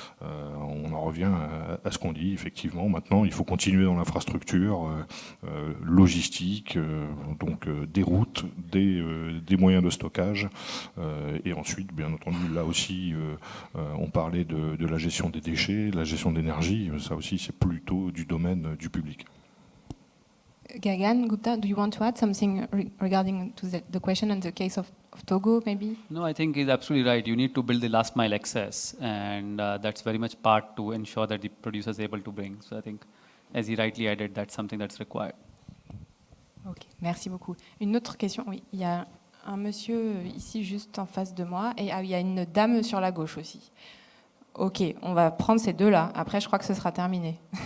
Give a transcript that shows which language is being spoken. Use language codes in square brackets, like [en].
[fr] On en revient à ce qu'on dit, effectivement. Maintenant, il faut continuer dans l'infrastructure logistique, donc des routes, des moyens de stockage, et ensuite, bien entendu, là aussi, on parlait de la gestion des déchets, la gestion de l'énergie. Ça aussi, c'est plutôt du domaine du public. [en] Gagan, Gupta, do you want to add something regarding to the question and the case of Togo, maybe? No, I think he's absolutely right. You need to build the last mile access, and that's very much part to ensure that the producer is able to bring. So I think, as he rightly added, that's something that's required. [fr] Ok, merci beaucoup. Une autre question, oui, il y a un monsieur ici juste en face de moi, et il y a une dame sur la gauche aussi. Ok, on va prendre ces deux-là. Après, je crois que ce sera terminé.